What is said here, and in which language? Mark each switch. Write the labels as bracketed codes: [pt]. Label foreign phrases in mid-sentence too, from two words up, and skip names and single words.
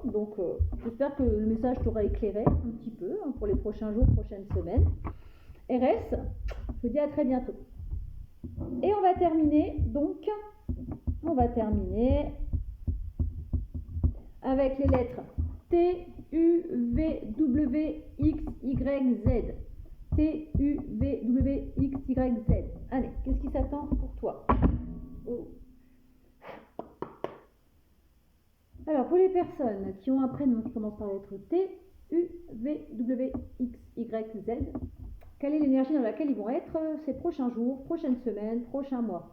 [fr] Donc, j'espère que le message t'aura éclairé un petit peu hein, pour les prochains jours, prochaines semaines. RS, je vous dis à très bientôt. Et on va terminer, donc, avec les lettres T, U, V, W, X, Y, Z. T, U, V, W, X, Y, Z. Allez, qu'est-ce qui s'attend pour toi? Oh. Alors, pour les personnes qui ont un prénom qui commence par la lettre T, U, V, W, X, Y, Z, quelle est l'énergie dans laquelle ils vont être ces prochains jours, prochaines semaines, prochains mois?